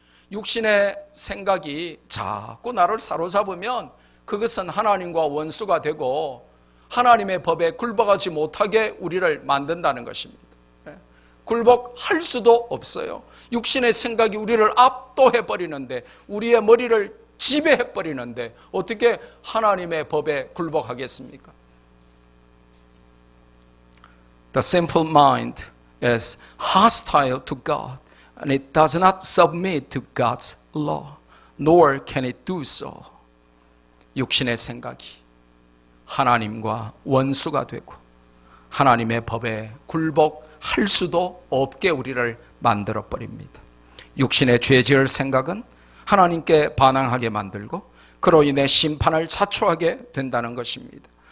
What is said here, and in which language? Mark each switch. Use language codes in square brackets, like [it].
[ko] 육신의 생각이 자꾸 나를 사로잡으면 그것은 하나님과 원수가 되고 하나님의 법에 굴복하지 못하게 우리를 만든다는 것입니다. 굴복할 수도 없어요. 육신의 생각이 우리를 압도해버리는데 우리의 머리를 지배해버리는데 어떻게 하나님의 법에 굴복하겠습니까? [en] The simple mind is hostile to God and it does not submit to God's law, nor can it do so. [ko] 육신의 생각이 하나님과 원수가 되고 하나님의 법에 굴복할 수도 없게 우리를 만들어버립니다. 육신의 죄 지을 생각은 하나님께 반항하게 만들고 그로 인해 심판을 자초하게 된다는 것입니다.